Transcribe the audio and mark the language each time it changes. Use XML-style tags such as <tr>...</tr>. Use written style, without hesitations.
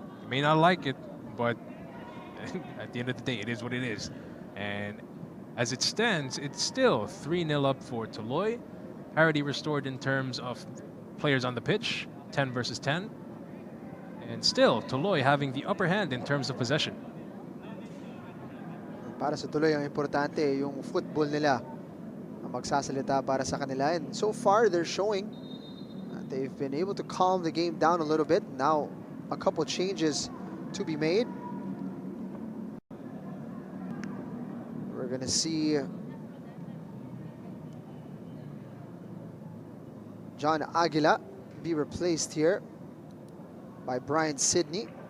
<en>You may not like it, but at the end of the day, it is what it is. And as it stands, it's still 3-0 up for Tuloy. Parity restored in terms of players on the pitch, 10 versus 10. And still, Tuloy having the upper hand in terms of possession.</en> <tl>Para sa Tuloy, ang importante yung football nila ang magsasalita para sa kanila.</tl> <en>And so far, they're showing that they've been able to calm the game down a little bit. Now, a couple changes to be made. We're going to see John Aguila be replaced here by Brian Sidney.</en>